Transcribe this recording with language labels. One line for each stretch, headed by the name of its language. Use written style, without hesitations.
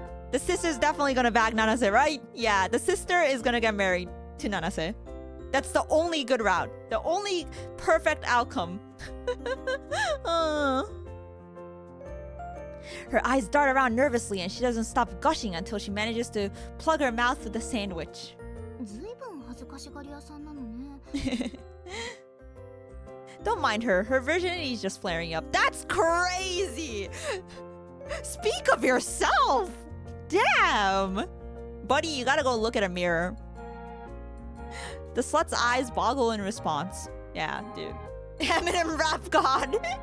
English: The sister's definitely gonna back Nanase, right? Yeah, the sister is gonna get married to Nanase. That's the only good route. The only perfect outcome. Her eyes dart around nervously and she doesn't stop gushing until she manages to plug her mouth with the sandwich.
Japanese: ずいぶん恥ずかしがり屋さんなのね。
English: Don't mind her. Her virginity is just flaring up. That's crazy! Speak of yourself! Damn! Buddy, you gotta go look at a mirror. The slut's eyes boggle in response. Yeah, dude. Eminem rap god.